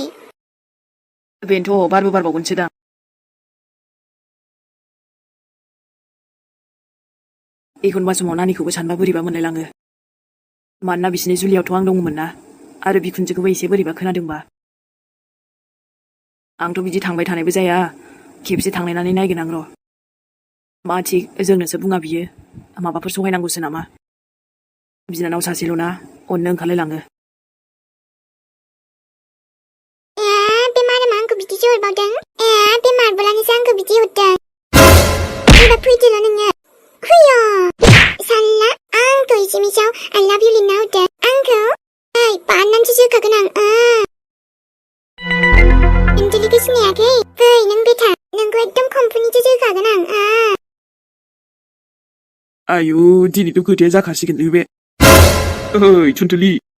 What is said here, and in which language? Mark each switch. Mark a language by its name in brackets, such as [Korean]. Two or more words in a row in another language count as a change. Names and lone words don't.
[Bodo] बेनोथ' बारबो बारबावगोनसो दां एखनबा समाव नानिखौबो सानबा बोरैबा मोनलायलाङो मानोना बिसिनि जुलियावथ' आं दंमोन ना आरो बिखुनजोखौबो एसे बोरैबा खोनादोंबा आंथ' बिदि थांबाय थानायबो जाया खेबसे थांलायनानै नायगोन आं र' मा थिग जोंनोसो बुङा बियो माबाफोर सहायनांगौसो नामा बिनानाव सासेल' ना अननो ओंखारलायलाङो बे मारामा आंखौ बिदिसो हरबावदों बे मार्बलानोसो आंखौ बिदि हरदों एबा फैदोल' नोङो हुय' साल्ला आंखौ एसेमिसाव [English] I love you [Bodo] लिरना हरदों आंखौ बानानैसो जोखागोन आं अन्जलिखौ सिनायाखै फै नों बेथा नोंखौ एकदम कम्पानिसो जोखागोन आं आयु दिनैथ' खोथाया जाखासिगोनलै बे ओइ थुनथुलि